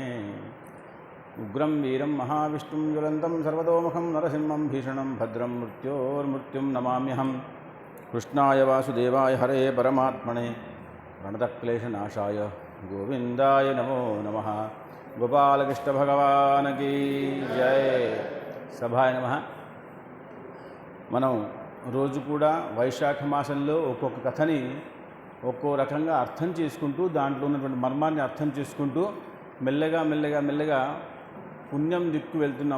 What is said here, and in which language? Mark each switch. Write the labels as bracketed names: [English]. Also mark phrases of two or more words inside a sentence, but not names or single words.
[Sanskrit] उग्रं वीरं महाविष्णुं ज्वलन्तं सर्वतोमुखं नरसिंहं भीषणं भद्रं मृत्योर्मृत्युं नमाम्यहं। कृष्णाय वासुदेवाय हरे परमात्मने प्रणतक्लेशनाशाय गोविंदाय नमो नमः। [Hindi] गोपालकृष्ण भगवान की जय। [Sanskrit] సభాయ నమః. [Telugu] మనం రోజు కూడా వైశాఖ మాసంలో ఒక్కొక్క కథని ఒక్కో రకంగా అర్థం చేసుకుంటూ దాంట్లో ఉన్నటువంటి మర్మాన్ని అర్థం చేసుకుంటూ మెల్లగా పుణ్యం దిక్కు వెళ్తున్నాం.